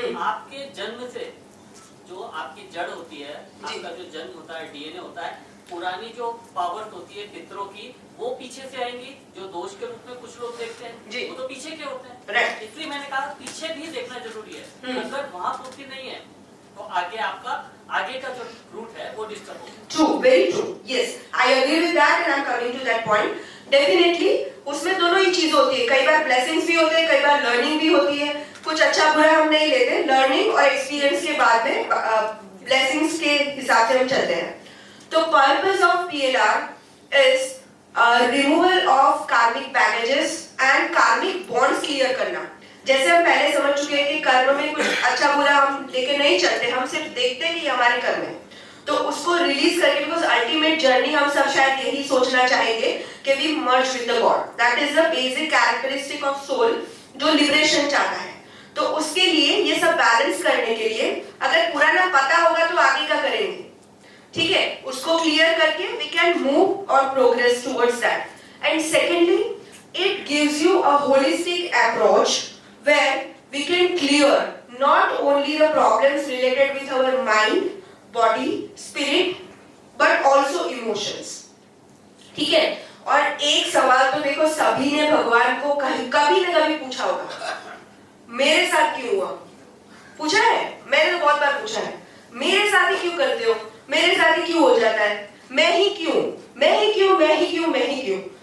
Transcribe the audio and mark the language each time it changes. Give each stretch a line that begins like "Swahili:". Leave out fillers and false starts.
Hindi: आपके जन्म से जो आपकी जड़ होती है, आपका जो जन्म होता है, डीएनए होता है, पुरानी जो पावर्स होती है पितरों की, वो पीछे से आएंगी. जो दोष के रूप में कुछ लोग देखते हैं, वो तो पीछे के होते हैं.
English: Right.
Hindi: इसलिए मैंने कहा पीछे भी देखना जरूरी है. अगर वहाँ पूर्ति नहीं है तो आगे आपका आगे का जो रूट है वो डिस्टर्ब होगा.
English: True, very true. Yes, I agree with that and I'm coming to that point.
Hindi: Definitely, उसमें दोनों ही चीज होती है. कई बार ब्लेसिंग्स भी होते हैं, कई बार लर्निंग भी होती है. कुछ अच्छा बुरा हम नहीं लेते, लर्निंग और एक्सपीरियंस के बाद में ब्लेसिंग्स के हिसाब से हम चलते हैं.
English: तो purpose of PLR is removal of karmic baggages and karmic bonds clear करना.
Hindi: जैसे हम पहले समझ चुके हैं कि कर्म में कुछ अच्छा बुरा हम लेके नहीं चलते, हम सिर्फ देखते हैं कि हमारे कर्म है. तो उसको रिलीज करके, बिकॉज अल्टीमेट जर्नी हम सब शायद यही सोचना चाहेंगे कि
English: We merge with the God. That is the basic characteristic of soul
Hindi: जो लिबरेशन चाहता है. तो उसके लिए ये सब बैलेंस करने के लिए अगर पुराना पता होगा तो आगे का करेंगे. ठीक है, उसको
English: Clear करके we can move और progress towards that. And secondly, it gives you a holistic approach where we can clear not only the problems related with our mind, body, spirit, but also emotions.
Hindi: ठीक है. और एक सवाल तो देखो सभी ने भगवान को कभी न कभी पूछा होगा, मेरे साथ क्यों हुआ? पूछा है? मैंने तो बहुत बार पूछा है, मेरे साथ ही क्यों करते हो, मेरे साथ ही क्यों हो जाता है, मैं ही क्यों, मैं ही क्यों, मैं ही क्यों, मैं ही क्यों.